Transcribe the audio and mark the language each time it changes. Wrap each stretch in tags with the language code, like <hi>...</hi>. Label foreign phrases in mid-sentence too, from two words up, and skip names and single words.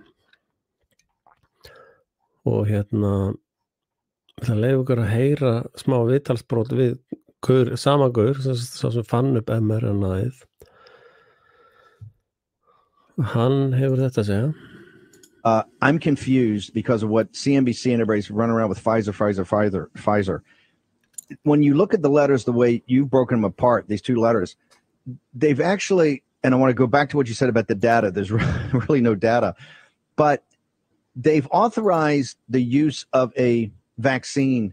<is>Og það leyfir okkur að heyra smá viðtalsbrot við sama gaur, sá sem fann upp mRNA-ið. Hann hefur þetta að segja.</is> <en>I'm confused because of what CNBC and everybody's running around with Pfizer. When you look at the letters the way you've broken them apart, these two letters, they've actually, and I want to go back to what you said about the data. There's really no data, but they've authorized the use of a vaccine.</en>